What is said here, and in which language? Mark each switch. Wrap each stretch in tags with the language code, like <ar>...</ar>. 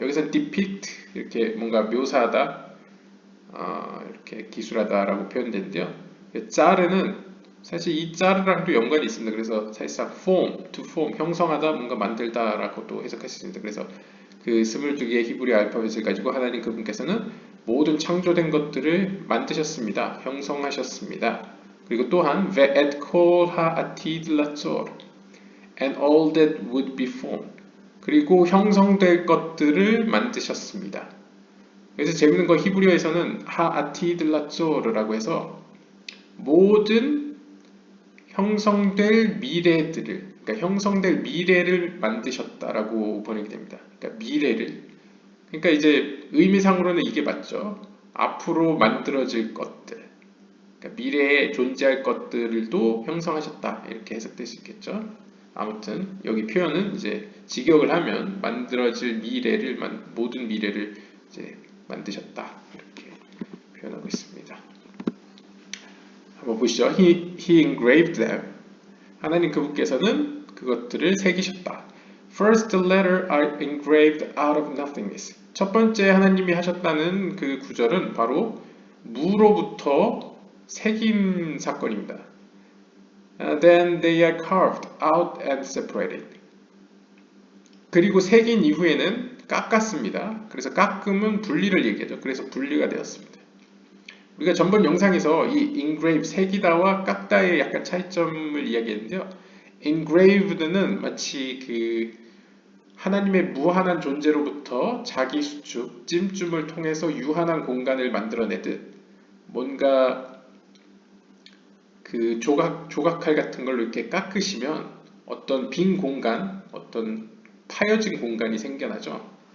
<ko>여기서 depict, 이렇게 뭔가 묘사하다, 이렇게 기술하다라고 표현되는데요. 짜르는 사실 이 짜르랑도 연관이 있습니다. 그래서 사실상 form, to form, 형성하다, 뭔가 만들다라고도 해석할 수 있습니다. 그래서 그 22개의 히브리 알파벳을 가지고 하나님 그분께서는 모든 창조된 것들을 만드셨습니다. 형성하셨습니다.</ko> <en>그리고 또한</en> <he>ve'et kol ha'atid latzor</he> <en>and all that would be formed,</en> <ko>그리고 형성될 것들을 만드셨습니다. 그래서 재밌는 거 히브리어에서는 하아티들라쪼르라고 해서 모든 형성될 미래들을, 그러니까 형성될 미래를 만드셨다라고 번역이 됩니다. 그러니까 미래를. 그러니까 이제 의미상으로는 이게 맞죠. 앞으로 만들어질 것들, 그러니까 미래에 존재할 것들도 형성하셨다, 이렇게 해석될 수 있겠죠. 아무튼 여기 표현은 이제 직역을 하면 만들어질 미래를, 모든 미래를 이제 만드셨다, 이렇게 표현하고 있습니다. 한번 보시죠.</ko> <en>He engraved them.</en> <ko>하나님 그분께서는 그것들을 새기셨다.</ko> <en>First letter are engraved out of nothingness.</en> <ko>첫 번째 하나님이 하셨다는 그 구절은 바로 무로부터 새긴 사건입니다.</ko> <en>Then they are carved out and separated.</en> <ko>그리고 새긴 이후에는 깎았습니다. 그래서 깎음은 분리를 얘기하죠. 그래서 분리가 되었습니다. 우리가 전번 영상에서 이 engrave, 새기다와 깎다의 약간 차이점을 이야기했는데요. engraved는 마치 그 하나님의 무한한 존재로부터 자기 수축, 찜쯤을 통해서 유한한 공간을 만들어내듯 뭔가 그 조각칼 같은 걸로 이렇게 깎으시면 어떤 빈 공간, 어떤 파여진 공간이 생겨나죠.</ko>